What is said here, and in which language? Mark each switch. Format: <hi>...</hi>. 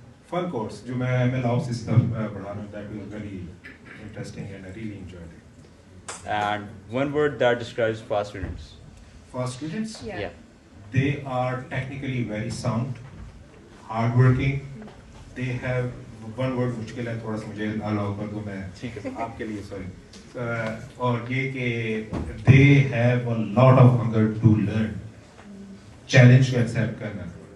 <en>Fun course</en> <hi>जो मैं MLOps system पढ़ा रहा हूँ,</hi> <en>that was very interesting and I really enjoyed it. And one word that describes fast students? For students, Yeah. they are technically very sound, hardworking. They have one word</en> <hi>मुश्किल है, थोड़ा सा मुझे allow कर दो मैं आपके लिए sorry. और ये कि</hi> <en>they have a lot of hunger to learn,</en> <hi>challenge को accept करना.</hi>